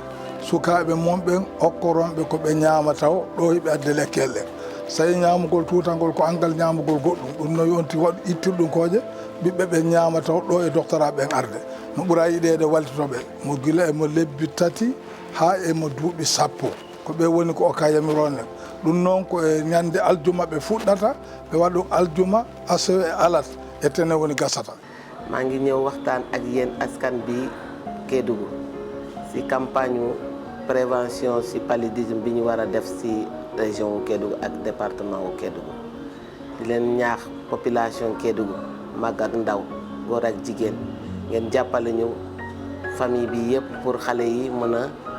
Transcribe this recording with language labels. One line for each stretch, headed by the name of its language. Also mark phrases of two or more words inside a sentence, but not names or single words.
Fula: sukaɓe monɓen hokkoronɓe koɓe ñaama taw ɗo hiɓe adde lekkelle so tawi ñamugol tutangol ko angal ñamugol goɗɗum ɗum no yonti waɗ ittirɗum koje ɓiɓɓe ɓe ñaama taw ɗo e docteur aɓen arde no ɓuura yiɗede wallitoɓe mo gila emo lebbi 3 ha emo duuɓi 10 ko ɓe woni ko oka yamirone ɗum noon ko e ñande aljuma ɓe fuɗɗata ɓe waɗa aljuma asewe e alat e tene woni gasata.
Wolof: maa ngi ñëw waxtaan ak yéen askan bi Kédougou si
French: campagne prévention
Wolof: si paludisme bi ñu war a def si région wu Kédougou ak département wu Kédougou di leen ñaax population Kédougou mag ak ndaw góor ak jigéen ngeen jàppale ñu famille bi yëpp pour xale yi mën a